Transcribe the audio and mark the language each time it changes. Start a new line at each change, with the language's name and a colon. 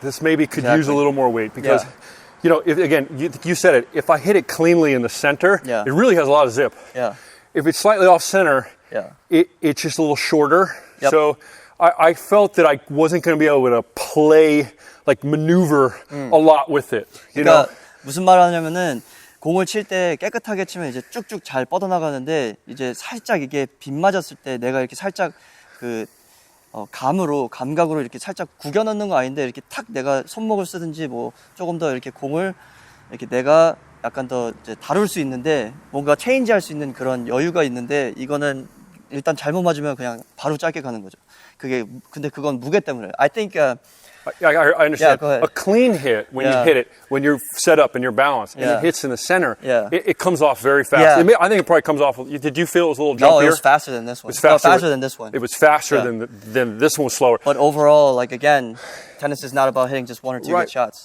English: This maybe could use a little more weight because, you said it. If I hit it cleanly in the center, it really has a lot of zip. Yeah. If it's slightly off center, it's just a little shorter. Yep. So I felt that I wasn't going to be able to play, like maneuver a lot with it. You know?
Korean: 무슨 말을 하냐면은 공을 칠 때 깨끗하게 치면 이제 쭉쭉 잘 뻗어나가는데 이제 살짝 이게 빗 맞았을 때 내가 이렇게 살짝 감각으로 이렇게 살짝 구겨 넣는 거 아닌데 이렇게 탁 내가 손목을 쓰든지 뭐 조금 더 이렇게 공을 이렇게 내가 약간 더 이제 다룰 수 있는데 뭔가 체인지할 수 있는 그런 여유가 있는데 이거는 일단 잘못 맞으면 그냥 바로 짧게 가는 거죠. 근데 그건 무게 때문에.
English: I think I understand. Yeah, go ahead. A clean hit, when you hit it, when you're set up and you're balanced, and it hits in the center, Yeah. it comes off very fast. Yeah. I think it probably comes off. Did you feel it was a little jumpier? No, it was faster than this one. It was faster, faster than this one. It was faster than this one was slower. But overall, like again, tennis is not about hitting just one or two good shots.